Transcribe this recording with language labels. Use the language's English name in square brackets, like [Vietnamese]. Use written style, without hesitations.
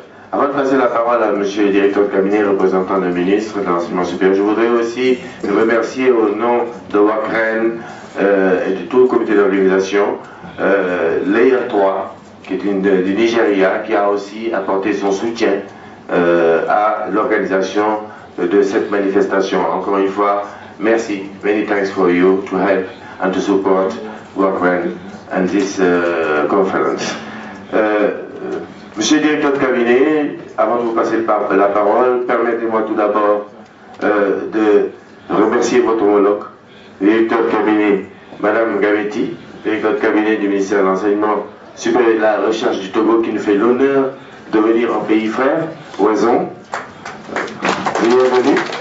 [French] Avant de passer la parole à M. le directeur de cabinet, représentant du ministre de l'Enseignement supérieur, je voudrais aussi remercier au nom de WACREN et de tout le comité d'organisation Layer 3, qui est du Nigeria, qui a aussi apporté son soutien à l'organisation de cette manifestation. Encore une fois, merci. [English] Many thanks for you to help and to support WACREN and this conference. [French] Monsieur le directeur de cabinet, avant de vous passer la parole, permettez-moi tout d'abord de remercier votre homologue, le directeur de cabinet, Madame Gavetti, directeur de cabinet du ministère de l'Enseignement supérieur et de la Recherche du Togo, qui nous fait l'honneur de venir en pays frère, Oison. Bienvenue.